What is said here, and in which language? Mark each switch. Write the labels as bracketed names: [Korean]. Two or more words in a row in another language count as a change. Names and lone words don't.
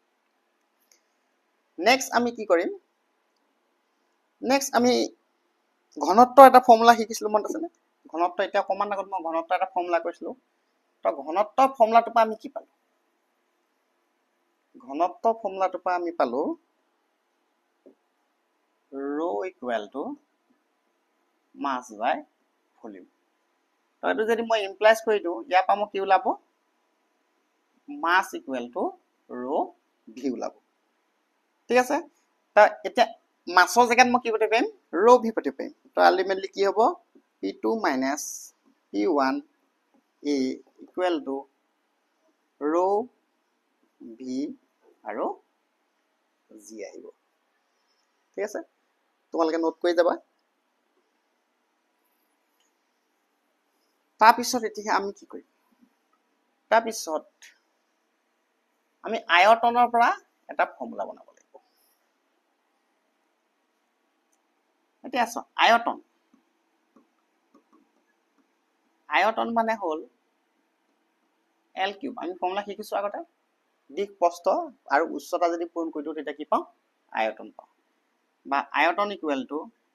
[Assamese] নেক্সট আমি কি কৰিম, নেক্সট আমি ঘনত্বৰ এটা ফৰ্মুলা শিকিছিলো, মনত আছেনে, ঘনত্ব এতিয়া অকণমান আগত মই ঘনত্ব এটা ফৰ্মুলা কৈছিলোঁ তো ঘনত্ব ফৰ্মুলাটোৰ পৰা আমি কি পালোঁ ঘনত্ব ফৰ্মুলাটোৰ পৰা আমি পালোঁ [English] rho equal to mass by volume [Assamese] তো এইটো যদি মই ইমপ্লাইজ কৰি দিওঁ ইয়াৰ পৰা মই কি ওলাব [English] mass equal to rho v [Assamese] ওলাব ঠিক আছে তো এতিয়া মাছৰ জেগাত মই কি পাতিব পাৰিম rho v পাতিব পাৰিম তো আলটিমেটলি কি হ'ব [English] p2 minus p1 a equal to rho v [Assamese] আৰু g আহিব ঠিক আছে তোমালোকে নোট কৰি যাবা তাৰপিছত এতিয়া আমি কি কৰিম তাৰপিছত আমি আয়তনৰ পৰা এটা ফৰ্মুলা বনাব লাগিব এতিয়া আছো আয়তন মানে হ'ল L কিউব আমি ফৰ্মুলা শিকিছো আগতে দিক প্ৰস্থ আৰু উচ্চতা যদি পূৰণ কৰি দিও তেতিয়া কি পাওঁ আয়তন পাওঁ বা আয়তন [English] equal to